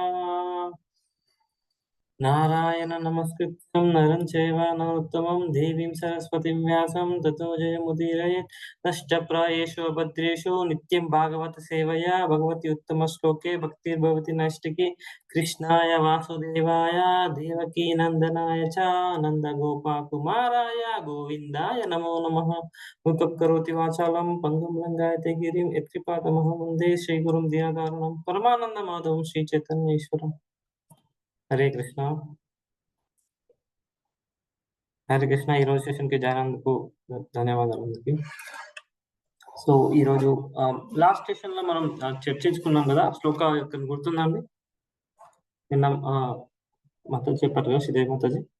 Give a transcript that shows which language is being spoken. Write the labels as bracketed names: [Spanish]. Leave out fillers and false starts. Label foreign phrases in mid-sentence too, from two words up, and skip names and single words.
[Sanskrit] नारायण नमस्कृत्यं नरं चैव नरोत्तमं देवीं सरस्वतीं व्यासं ततो जयमुदीरयेत् नष्टप्रायेषु भद्रेषु नित्यं भागवत सेवया भगवति उत्तमश्लोके भक्तिर्भवति नैष्टिकी कृष्णाय वासुदेवाय देवकी नन्दनाय च नन्दगोपकुमाराय गोविन्दाय नमो नमः। मूकं करोति वाचालं पङ्गुं लङ्घयते गिरिं यत्कृपातमहं वन्दे श्रीगुरुं दीनदारुणं परमानन्दमाधवं श्रीचैतन्येश्वरम्। हरे कृष्णा। హరే కృష్ణ. [Telugu] ఈరోజు సెషన్కి జాయిన్ అయినందుకు ధన్యవాదాలు అందరికి. సో ఈరోజు [English] last session [Telugu] లో మనం చర్చించుకున్నాం కదా శ్లోక గుర్తుందండి నిన్న మాతాజీ చెప్పారు కదా శ్రీదేవి మాతాజీ.